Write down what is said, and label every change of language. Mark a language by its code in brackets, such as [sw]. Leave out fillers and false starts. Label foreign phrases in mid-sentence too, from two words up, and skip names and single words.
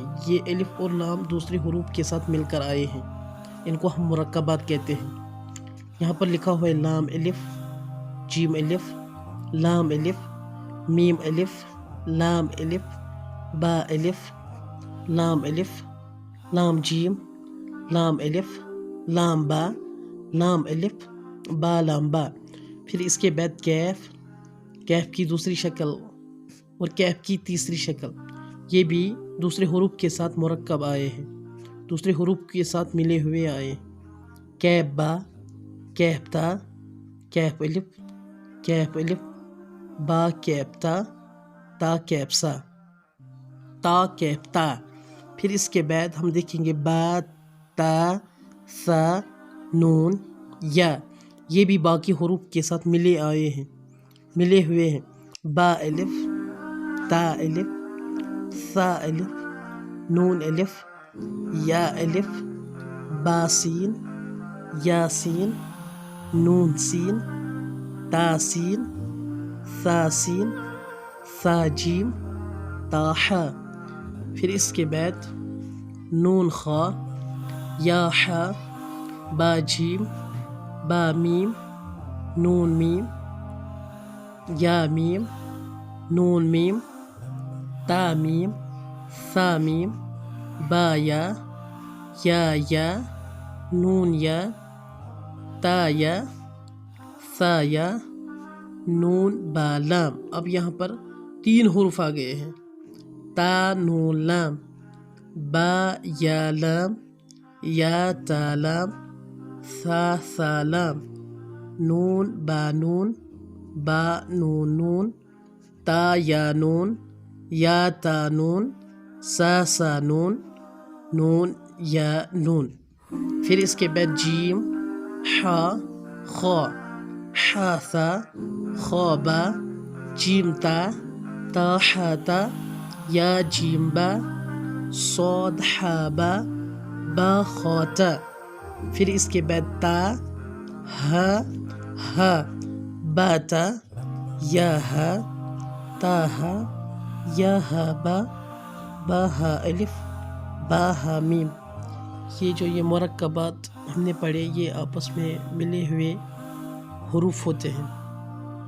[ur] یہ الف اور لام دوسرے حروف کے ساتھ مل کر آئے ہیں، ان کو ہم مرکبات کہتے ہیں۔ یہاں پر لکھا ہوا ہے لام الف، جیم الف، لام الف، میم الف، لام الف، با الف، لام الف، لام جیم، لام الف، لام با، لام الف، با لام با۔ پھر اس کے بعد کیف، کیف کی دوسری شکل اور کیف کی تیسری شکل، یہ بھی دوسرے حروف کے ساتھ مرکب آئے ہیں، دوسرے حروف کے ساتھ ملے ہوئے آئے ہیں۔ کیف با، کیف تا، کیف الف، کیف الف، با کیف تا، تا کیف سا، تا کیف تا۔ پھر اس کے بعد ہم دیکھیں گے با، تا، سا، نون، یا، یہ بھی باقی حروف کے ساتھ ملے ہوئے ہیں۔ با الف، تا الف، سا الف، نون الف، یا الف، با سین، یا سین، نون سین، تا سین، سا سین، سا جیم، تا حا۔ پھر اس کے بعد نون خا، یا حا، با جیم، با میم، نون میم، یا میم، نون میم، تا میم، سا میم، با یا، یا، نون یا، تا یا، سا یا، نون با لام۔ اب یہاں پر 3 حروف آ گئے ہیں، تا نون لام، با یا لام، یا تا لام، سا لام، نون با نون، با نون نون، تا یا نون، یا تا نون، سا نون، نون یا نون۔ پھر اس کے بعد جیم، حا، خا، حا سا، خا با، جیم تا، تا حا تا، یا جیم با، صاد حا با، با خا تا۔ پھر اس کے بعد تا، ہا، ہا، با تا، یا ہا، تا ہا، یا ہا با، با ہا الف، با ہا میم۔ یہ مرکبات ہم نے پڑھے، یہ آپس میں ملے ہوئے حروف ہوتے ہیں۔